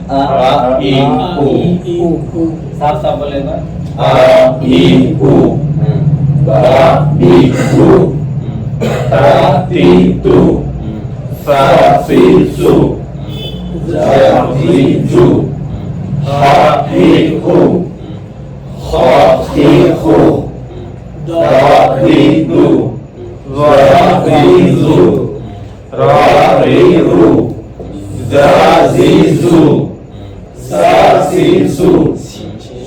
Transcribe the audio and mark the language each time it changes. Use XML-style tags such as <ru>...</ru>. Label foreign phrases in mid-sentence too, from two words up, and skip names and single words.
<ur>آ ای او. صاف صاف بولے گا. آ ای او با بی بو تا تی تو فا فی سو زا زی جو ہا ہی ہو خا خی خو دا ری دو وا ری زو را ری رو زا زی زو سا سی سو</ur>